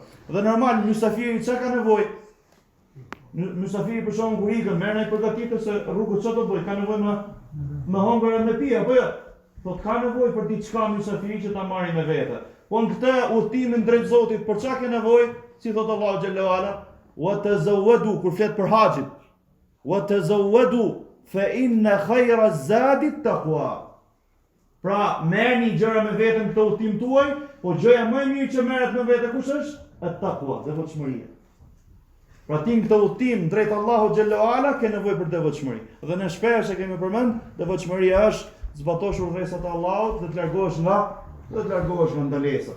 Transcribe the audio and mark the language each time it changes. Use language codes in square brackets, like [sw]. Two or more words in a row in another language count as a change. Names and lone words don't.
[sq] Dhe normal musafiri çka ka nevojë? Musafiri për shkakun kur ikën, merr ai përgatitur se rrugët çfarë do bëj, ka nevojë me hongër e me pi apo jo? Po ka nevojë për diçka musafiri që ta marrë me vete. Po në këtë udhtimin drejt Zotit, për çka ke nevojë? Si thot Allahu xhallahu ala, [ar] وتزودوا, [sq] kur flet për haxhin. [ar] وتزودوا فإن خير الزاد التقوى. [sq] Pra, merrni gjëra me veten këtë udhtim tuaj, po gjëja më e mirë që merret me vete kush është? At-taqwa, devotshmëria. Pra ti në këtë udhtim drejt Allahu xhallahu ala ke nevojë për devotshmëri. Dhe ne shpesh e kemi përmend, devotshmëria është zbatosh urdhësat e Allahut dhe të largohesh nga ndalesat.